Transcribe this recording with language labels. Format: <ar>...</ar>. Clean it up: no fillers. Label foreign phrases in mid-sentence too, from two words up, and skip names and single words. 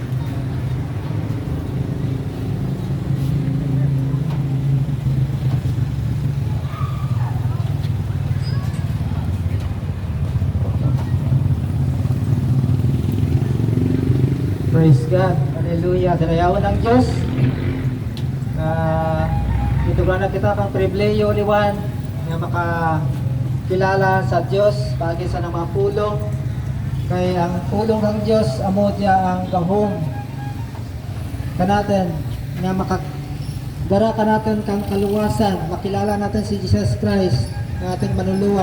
<hil>Praise God. Hallelujah. Dalayawan ng Diyos. Ito na kita kang pribileyo liwan nga makakilala sa Diyos pagi sa mga pulong. Kay ang pulong ng Diyos amo dia ang gahom kanatin nga makadara ka natin kang kaluwasan, makilala natin si Jesus Christ nga ating manuluwas.</hil>